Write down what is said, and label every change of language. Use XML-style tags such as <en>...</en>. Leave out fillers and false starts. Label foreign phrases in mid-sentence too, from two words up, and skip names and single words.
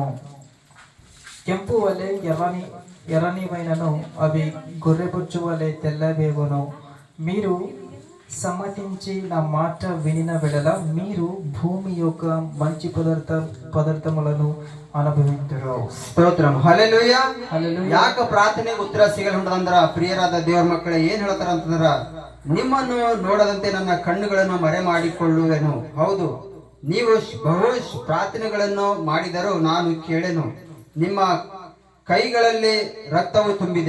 <te>కెంపు వలె ఎర్రనివైనను అవి గొర్రెబొచ్చు వలె తెల్లవేగును. మీరు సమ్మతించి నా మాట వినిన వెడల మీరు భూమి యొక్క మంచి పదార్థములను అనుభవించరు.</te> <kn>ಸ್ತೋತ್ರಂ ಹಲ್ಲೆಲೂಯ. ಹಲ್ಲೆಲೂಯ. ಯಾಕ ಪ್ರಾರ್ಥನೆಗೆ ಉತ್ತರ ಸಿಗಲ್ಹೊಂಡದಂದ್ರ ಪ್ರಿಯರಾದ ದೇವರ ಮಕ್ಕಳೇ ಏನ್ ಹೇಳ್ತಾರ ಅಂತಂದ್ರ, ನಿಮ್ಮನ್ನು ನೋಡದಂತೆ ನನ್ನ ಕಣ್ಣುಗಳನ್ನು ಮರೆ ಮಾಡಿಕೊಳ್ಳುವೆನು. ಹೌದು, ನೀವು ಬಹು ಪ್ರಾರ್ಥನೆಗಳನ್ನು ಮಾಡಿದರೂ ನಾನು ಕೇಳೆನು. ನಿಮ್ಮ ಕೈಗಳಲ್ಲಿ ರಕ್ತವು ತುಂಬಿದೆ.</kn>